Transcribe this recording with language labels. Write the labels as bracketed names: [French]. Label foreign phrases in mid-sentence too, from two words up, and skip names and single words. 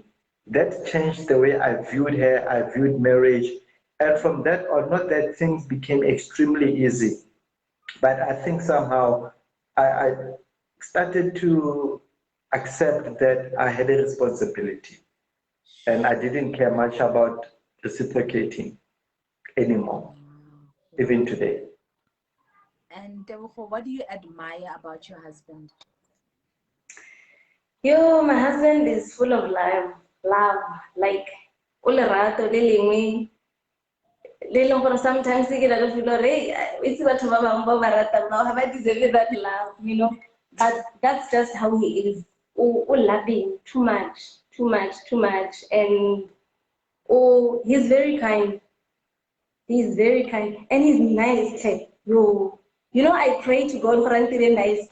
[English] That changed the way I viewed her, I viewed marriage, and from that on, not that things became extremely easy, but I think somehow I started to accept that I had a responsibility and I didn't care much about reciprocating anymore, even today. And Tebogo, what do you admire about your husband? Yo, my husband is full of love, like [Tswana] ulerato le lengwe le leng gore sometimes ke na le feel gore it's batho ba bang ba ba ratang ba ba [English] deserve that love, you know. But that's just how he is. Loving too much, and he's very kind. He's very kind and he's nice. Like, yo, you know, I pray to God for until nice.